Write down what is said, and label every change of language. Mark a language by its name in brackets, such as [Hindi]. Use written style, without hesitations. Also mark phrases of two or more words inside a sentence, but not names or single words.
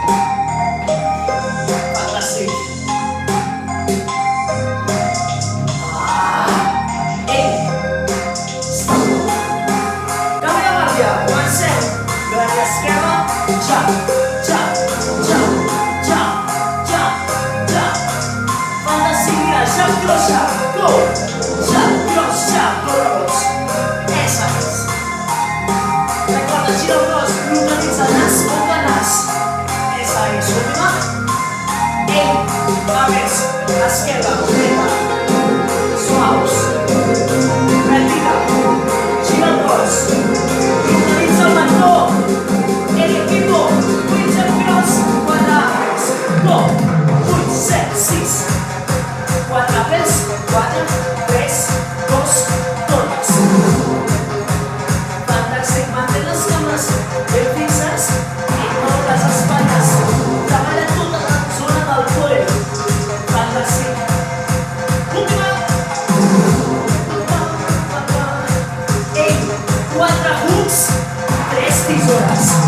[Catalan] Fantàstic. Stop. Canvi de guàrdia. Comencem. Guàrdia esquerra. [English] Jab, jab, jab, jab, jab, jab. [Catalan] Fantàstic. Mira, [English] jab, cross, jab. Go. Jab, cross, jab. [Catalan] No rebots. Esa és. Recorda, gira el cos. Localitza el nas, boca, nas. Esa és. Última. Va més. Esquerra, dreta. Suaus. Retira. Gira el cos. Localitza el mentó. Equipo. [English] 8 jab cross. 4 apes. Go. [Catalan] 8, 7, 6. 4 apes. 4, 3, 2, tornes. Fantàstic. Mantén les cames ben fixes i no les espatlles. Treballa tota la zona del core. Fantàstic. Última. 4 hooks, 3 tisores.